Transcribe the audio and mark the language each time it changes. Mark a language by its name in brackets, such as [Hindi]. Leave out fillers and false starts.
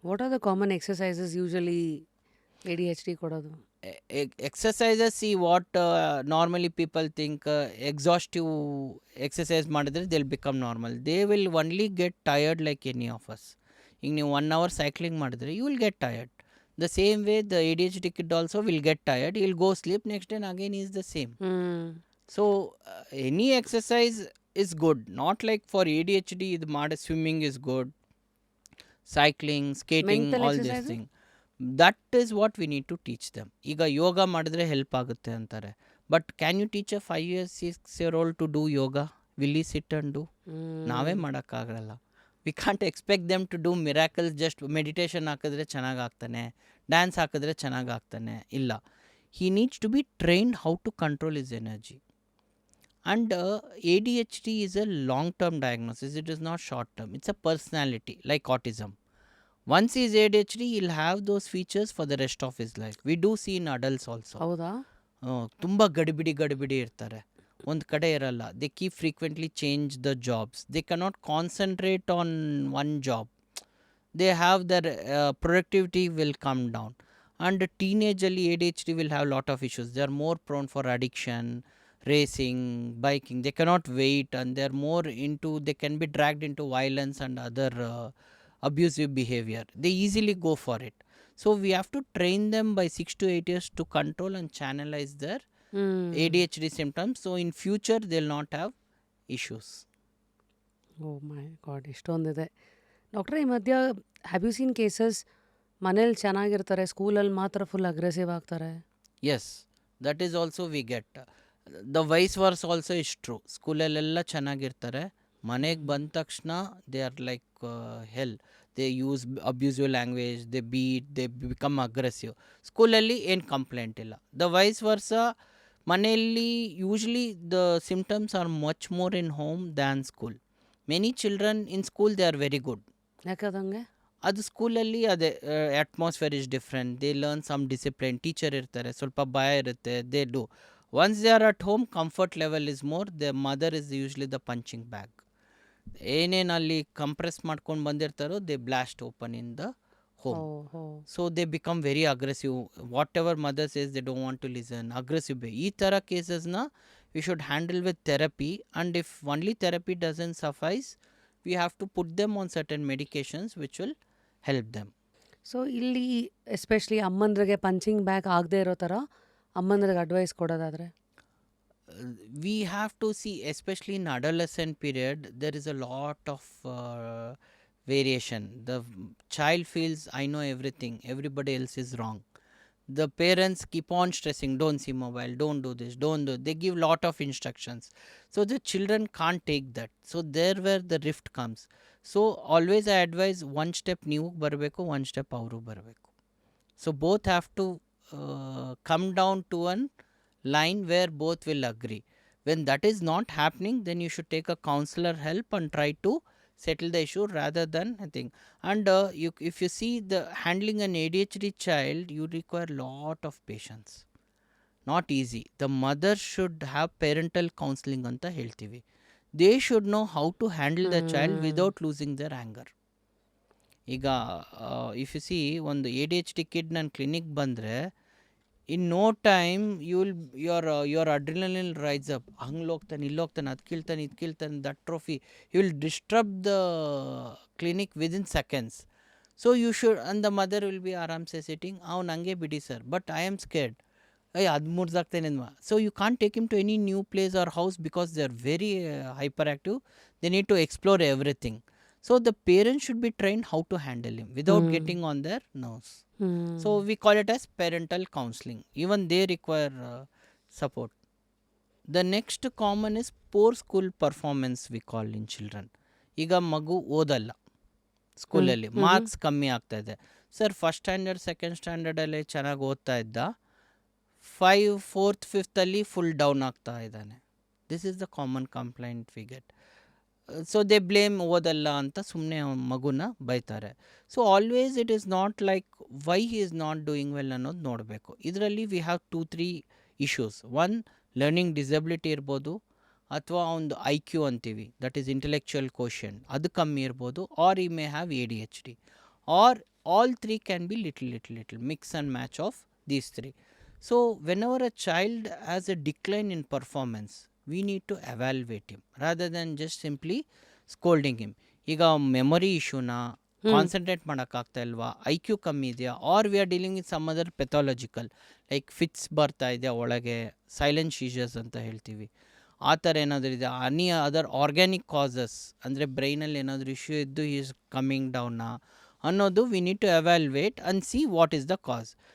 [English] what are the common exercises usually ADHD [Kannada] ಕೊಡೋದು? [English] exercises, ಈ what normally people think exhaustive exercise [Kannada] ಮಾಡಿದ್ರೆ [English] They will become normal. They will only get tired like any of us. [Kannada] ಈಗ ನೀವು [English] 1 hour cycling [Kannada] ಮಾಡಿದ್ರೆ [English] You will get tired. The same way the ADHD kid also will get tired, he will go sleep, next day again is the same. So any exercise is good, not like for ADHD [Kannada] ಇದು ಮಾಡಿ [English] swimming is good, cycling, skating, Mental all exercise? these things. That is what we need to teach them. [Kannada] ಈಗ ಯೋಗ ಮಾಡಿದ್ರೆ help ಆಗುತ್ತೆ ಅಂತಾರೆ, [English] But can you teach a 5 year 6 year old to do yoga? Will he sit and do? [Kannada] ನಾವೇ ಮಾಡೋಕ್ಕಾಗಲ್ಲ. [English] We can't expect them to do miracles. Just meditation [Kannada] ಹಾಕಿದ್ರೆ ಚೆನ್ನಾಗಿ ಆಗ್ತಾನೆ, ಡ್ಯಾನ್ಸ್ ಹಾಕಿದ್ರೆ ಚೆನ್ನಾಗಿ ಆಗ್ತಾನೆ, ಇಲ್ಲ. [English] he needs to be trained how to control his energy. And ADHD is a long term diagnosis, it is not short term. It's a personality like autism. Once he is ADHD, he'll have those features for the rest of his life. We do see in adults also. [Kannada] ಹೌದಾ? ತುಂಬ ಗಡಿಬಿಡಿ ಇರ್ತಾರೆ, ಒಂದು ಕಡೆ ಇರಲ್ಲ. [English] They keep frequently change the jobs. They cannot concentrate on one job. They have their productivity will come down. And teenage ಅಲ್ಲಿ ADHD will have lot of issues. They are more prone for addiction, racing, biking. They cannot wait, and they are more into, they can be dragged into violence and other abusive behavior. They easily go for it. So we have to train them by 6 to 8 years to control and channelize their ADHD symptoms. So in future they'll not have issues. Oh my god, [Kannada] ಇಷ್ಟೊಂದಿದೆ ಡಾಕ್ಟ್ರೆ. ಈ ಮಧ್ಯ [English] have you seen cases [Kannada] ಮನೇಲಿ ಚೆನ್ನಾಗಿರ್ತಾರೆ, ಸ್ಕೂಲಲ್ಲಿ ಮಾತ್ರ full aggressive ಆಗ್ತಾರೆ? [English] Yes, that is also we get. The vice versa also is true. [Kannada] ಸ್ಕೂಲಲ್ಲೆಲ್ಲ ಚೆನ್ನಾಗಿರ್ತಾರೆ, ಮನೆಗೆ ಬಂದ ತಕ್ಷಣ [English] They are like hell. They use abusive language, they beat, they become aggressive. [Kannada] ಸ್ಕೂಲಲ್ಲಿ ಏನು ಕಂಪ್ಲೇಂಟ್ ಇಲ್ಲ. [English] the vice versa, [Kannada] ಮನೆಯಲ್ಲಿ [English] Usually the symptoms are much more in home than school. Many children in school they are very good. [Kannada] ಯಾಕದಂಗೆ? ಅದು ಸ್ಕೂಲಲ್ಲಿ ಅದೇ [English] Atmosphere is different. They learn some discipline, teacher [Kannada] ಇರ್ತಾರೆ, ಸ್ವಲ್ಪ ಭಯ ಇರುತ್ತೆ, [English] They do. Once they are at home, comfort level is more. The mother is usually the punching bag. [Kannada] ಏನೇನು ಅಲ್ಲಿ compress ಮಾಡ್ಕೊಂಡು ಬಂದಿರ್ತಾರೋ [English] They blast open in the home. So they become very aggressive. Whatever mother says they don't want to listen, aggressive. [Kannada] ಈ ಥರ ಕೇಸಸ್ನ [English] We should handle with therapy. And if only therapy doesn't suffice, we have to put them on certain medications which will help them. [Kannada] So ಇಲ್ಲಿ especially ಅಮ್ಮಂದ್ರಿಗೆ punching bag ಆಗದೆ ಇರೋ ಥರ ಅಮ್ಮಂದ್ರಿಗೆ advice ಕೊಡೋದಾದರೆ? [English] We have to see, especially in adolescent period, there is a lot of variation. The child feels, I know everything, everybody else is wrong. The parents keep on stressing, don't see mobile, don't do this, don't do. They give lot of instructions. So the children can't take that. So there where the rift comes. So always I advise, one step [Kannada] ನೀವು ಬರಬೇಕು, [English] one step [Kannada] ಅವರು ಬರಬೇಕು. [English] So both have to come down to one line where both will agree. When that is not happening, then you should take a counselor help and try to settle the issue rather than I think. And if you see the handling an ADHD child, you require lot of patience. Not easy. The mother should have parental counseling [Kannada] ಅಂತ ಹೇಳ್ತೀವಿ. [English] They should know how to handle the child without losing their anger. ಈಗ if you see, ಒಂದು ADHD kid [Kannada] ನನ್ನ clinic ಬಂದರೆ, [English] In no time your adrenaline rise up. [Kannada] ಹಂಗೆ ಹೋಗ್ತಾನೆ, ಇಲ್ಲಿ ಹೋಗ್ತಾನೆ, ಅದು ಕೀಳ್ತಾನೆ, ಇದು ಕೀಳ್ತಾನೆ, [English] That trophy. You will disturb the clinic within seconds. So you should, and the mother will be ಆರಾಮ್ಸೆ sitting, [Kannada] ಅವ್ನು ಹಂಗೆ ಬಿಡಿ sir, [English] but I am scared, [Kannada] ಅದು ಮುರಿದಾಗ್ತೇನೆ ಅಂದ್ವಾ. [English] So you can't take him to any new place or house because they are very hyperactive. They need to explore everything. So the parents should be trained how to handle him without getting on their nerves. So we call it as parental counseling. Even they require support. The next common is poor school performance we call in children. [Kannada] ಈಗ ಮಗು ಓದಲ್ಲ, ಸ್ಕೂಲಲ್ಲಿ marks ಕಮ್ಮಿ ಆಗ್ತಾ ಇದೆ. Sir first standard second ಸ್ಟ್ಯಾಂಡರ್ಡಲ್ಲಿ ಚೆನ್ನಾಗಿ ಓದ್ತಾ ಇದ್ದ, 5, 4th, 5th ಅಲ್ಲಿ ಫುಲ್ ಡೌನ್ ಆಗ್ತಾ ಇದ್ದಾನೆ. [English] This is the common complaint we get. So they blame, [Kannada] ಓದಲ್ಲ ಅಂತ ಸುಮ್ಮನೆ ಮಗುನ ಬೈತಾರೆ. [English] so always it is not like why he is not doing well [Kannada] ಅನ್ನೋದು ನೋಡಬೇಕು. ಇದರಲ್ಲಿ [English] We have 2-3 issues. One, learning disability [Kannada] ಇರ್ಬೋದು, ಅಥವಾ ಒಂದು IQ ಅಂತೀವಿ, [English] that is intellectual quotient, [Kannada] ಅದು ಕಮ್ಮಿ ಇರ್ಬೋದು, [English] Or he may have ADHD, or all 3 can be little mix and match of these 3. So whenever a child has a decline in performance, we need to evaluate him rather than just simply scolding him. [Kannada] ಈಗ memory ಇಶ್ಯೂನ, concentrate ಮಾಡೋಕ್ಕಾಗ್ತಾ ಇಲ್ವಾ, IQ ಕಮ್ಮಿ ಇದೆಯಾ, [English] are we are dealing with some other pathological like [Kannada] fits ಬರ್ತಾ ಇದೆಯಾ ಒಳಗೆ, [English] silent seizures [Kannada] ಅಂತ ಹೇಳ್ತೀವಿ, ಆ ಥರ ಏನಾದರೂ ಇದೆ, [English] any other organic causes, [Kannada] ಅಂದರೆ ಬ್ರೈನಲ್ಲಿ ಏನಾದರೂ ಇಶ್ಯೂ ಇದ್ದು [English] is coming ಡೌನಾ [Kannada] ಅನ್ನೋದು [English] We need to evaluate and see what is the cause.